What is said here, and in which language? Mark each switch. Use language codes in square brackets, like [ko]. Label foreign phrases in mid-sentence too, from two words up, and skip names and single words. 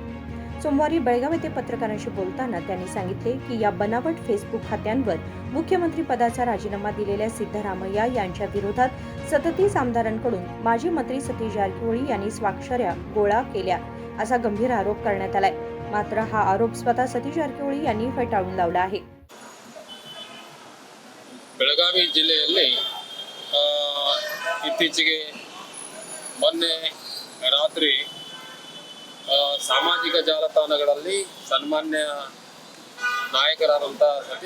[mr] सोमवारी बेळगाव येथे पत्रकारांशी बोलताना त्यांनी सांगितले की या बनावट फेसबुक खात्यांवर मुख्यमंत्री पदाचा राजीनामा दिलेल्या सिद्धरामय्या यांच्या विरोधात 37 आमदारांकडून माजी मंत्री सतीश जारकिहोळी यांनी स्वाक्षऱ्या गोळा केल्या असा गंभीर आरोप करण्यात आलाय. मात्र हा आरोप स्वतः सतीश जारकिहोळी यांनी फेटाळून लावला आहे. [kn] ಬೆಳಗಾವಿ ಜಿಲ್ಲೆಯಲ್ಲಿ ಇತ್ತೀಚೆಗೆ ಮೊನ್ನೆ ರಾತ್ರಿ ಸಾಮಾಜಿಕ ಜಾಲತಾಣಗಳಲ್ಲಿ ಸನ್ಮಾನ್ಯ ನಾಯಕರಾದಂಥ ಸತೀಶ್